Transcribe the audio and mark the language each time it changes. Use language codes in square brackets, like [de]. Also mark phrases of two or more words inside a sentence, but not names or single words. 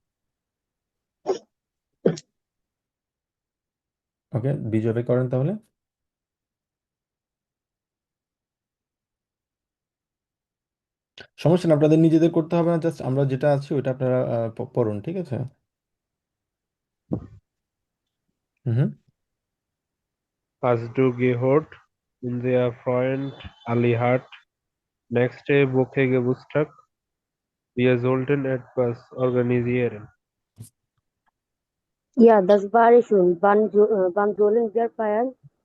[bn] ওকে, বিজয় ভাই করেন তাহলে। সমস্যা নেই, আপনাদের নিজেদের করতে হবে না, জাস্ট আমরা যেটা আছি ওইটা আপনারা পড়ুন, ঠিক আছে? হুম হুম। [de] Hast du gehört? Unser Freund Ali hat nächste Woche Geburtstag. Wir sollten etwas organisieren. Ja, das war schon. Wann sollen wir feiern?